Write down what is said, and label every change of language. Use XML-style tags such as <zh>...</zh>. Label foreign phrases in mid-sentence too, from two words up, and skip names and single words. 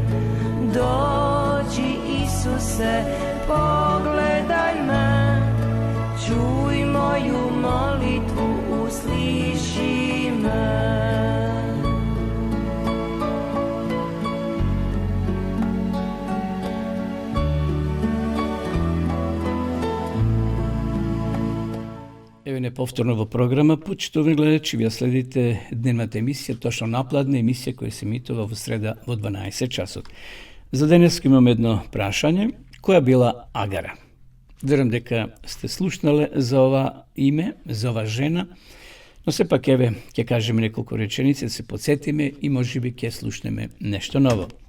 <hr>Dođi Isuse, pogledaj me, čuj moju molitvu, usliši me.</hr> <mk>Ево неповторно во програма, почитувани гледачи, вие следите дневната емисија, точно напладна емисија која се емитува во среда во 12 часот. За денес имаме едно прашање, која била Агара? Верувам дека сте слушнале за ова име, за ова жена, но сепак еве ќе кажеме неколку реченици, да се подсетиме и можеби ќе слушнеме нешто ново.</mk>